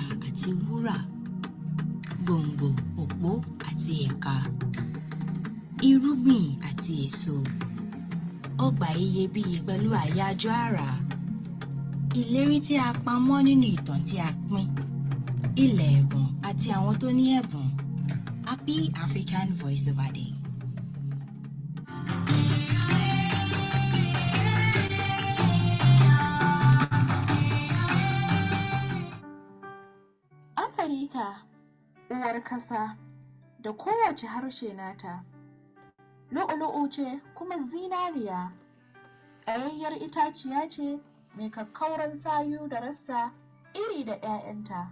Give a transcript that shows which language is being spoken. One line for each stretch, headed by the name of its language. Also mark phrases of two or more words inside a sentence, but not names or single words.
Yoruba: àti wúrà, gbòǹgbò, òpó àti ẹ̀ka, irúgbìn àti èso, ọgbà iyebíye pẹ̀lú àyájọ́ àrà, ìlérí tí a pamọ́ nínú ìtàn tí a pín, ilẹ̀ ẹ̀bùn àti àwọn tó ní ẹ̀bùn.
English: Happy African Voiceover Day.
Hausa: Afirka, uwar kasa, da kowace harshe nata, lu'ulu'u ce kuma zinariya, tsayayyar itaciya ce mai kakkauran sayu da rassa iri da 'ya'yanta.